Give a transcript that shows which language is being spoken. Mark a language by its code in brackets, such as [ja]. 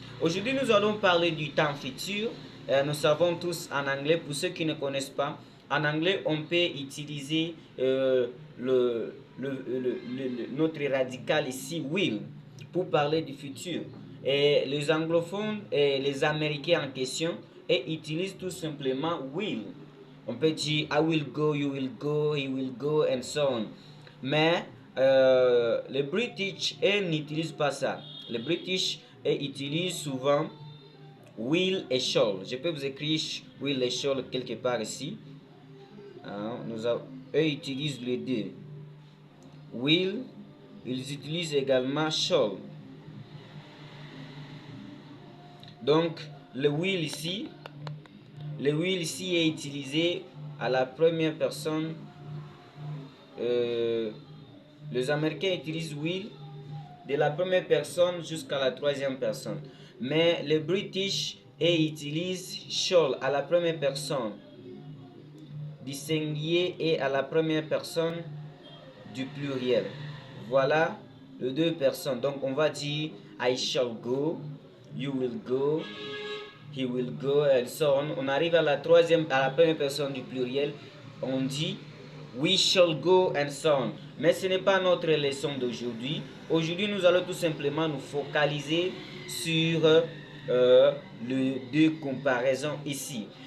[fr] Aujourd'hui, nous allons parler du temps futur. Nous savons tous en anglais, pour ceux qui ne connaissent pas, en anglais, on peut utiliser notre radical ici, will, pour parler du futur. Et les anglophones et les américains en question utilisent tout simplement will. On peut dire [en] I will go, you will go, he will go, and so on. [fr] Mais les British n'utilisent pas ça. Les British utilisent souvent will et shall. Je peux vous écrire will et shall quelque part ici. Eux utilisent les deux. Will, ils utilisent également shall. Donc, le will ici est utilisé à la première personne. Les Américains utilisent will de la première personne jusqu'à la troisième personne. Mais les British utilisent shall à la première personne du singulier et à la première personne du pluriel. Voilà les deux personnes. Donc on va dire [en] I shall go, you will go, he will go, and so on. [fr] On arrive à la première personne du pluriel. On dit [en] we shall go, and so on. [fr] Mais ce n'est pas notre leçon d'aujourd'hui. Aujourd'hui, nous allons tout simplement nous focaliser sur les deux comparaisons ici.